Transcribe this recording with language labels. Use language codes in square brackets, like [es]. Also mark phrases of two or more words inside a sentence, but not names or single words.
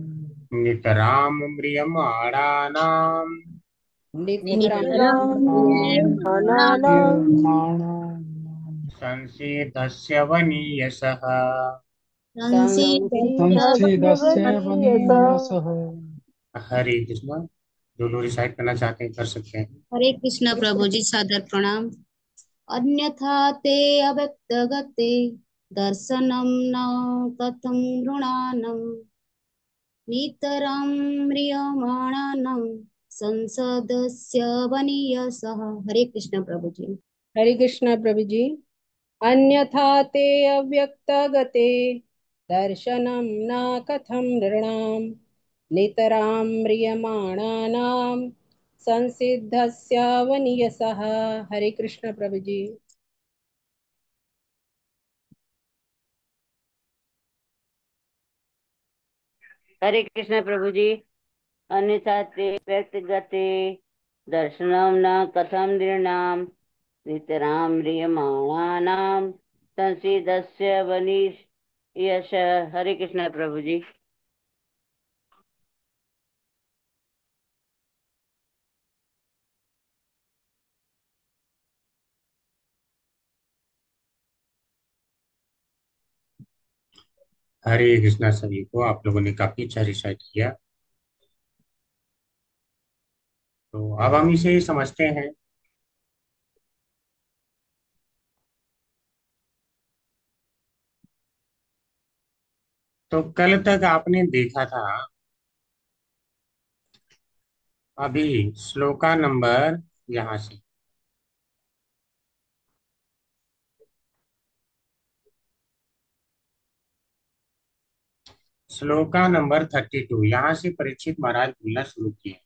[sa] नितरां म्रियमाणानाम् नितरां प्रियमाणानां क्रियमाणानां संसेदस्य वनीयसः। संसीदस्य संस्थितस्य वनीयसा। वनीयसः। [hi] हरे कृष्णा। जो लोग रिसाइट करना चाहते हैं कर सकते हैं। हरे कृष्ण प्रभु जी सादर प्रणाम। [sa] अन्यथा ते अव्यक्तगते दर्शनं न कथं नृणानं नितरां म्रियमाणानं संसदस्य वनीयसः। [hi] हरे कृष्ण प्रभु जी। हरे कृष्णा प्रभु जी। [sa] अन्यथा ते अव्यक्तगते दर्शनं न कथं नृणां नितरां म्रियमाणानां संसिद्धस्य वनीयसः। [hi] हरे कृष्ण प्रभु जी। हरे कृष्ण प्रभु जी। [sa] अन्यथा ते व्यक्तिगते दर्शनं न कथं नृणाम् नितरां म्रियमाणानां संसीदस्य वनीश यश। [hi] हरे कृष्ण प्रभु जी। हरे कृष्णा सभी को। आप लोगों ने काफी अच्छा रिसाइट किया। तो अब हम इसे समझते हैं। तो कल तक आपने देखा था, अभी श्लोका नंबर यहाँ से श्लोका नंबर 32 यहाँ से परीक्षित महाराज बोलना शुरू किए।